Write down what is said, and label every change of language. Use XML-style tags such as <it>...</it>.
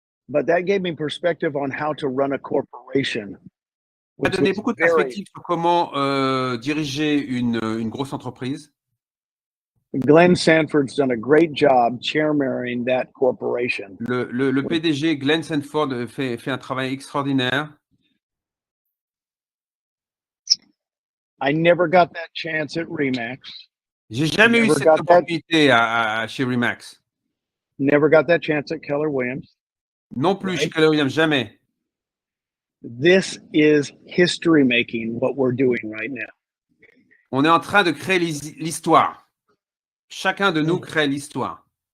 <en>But that gave me perspective on how to run a corporation.</en> <fr>Ça a donné beaucoup de perspectives sur comment diriger une grosse entreprise.</fr> <en>Glenn Sanford's done a great job chairmaning that corporation.</en> <fr>Le PDG Glenn Sanford fait un travail extraordinaire.</fr> <en>I never got that chance at Remax.</en> <fr>J'ai jamais eu cette opportunité chez Remax.</fr> <en>Never got that chance at Keller Williams.</en> <fr>Non plus chez Keller Williams, jamais.</fr> <en>This is history making, what we're doing right now.</en> <fr>On est en train de créer l'histoire. Chacun de nous crée l'histoire.</fr>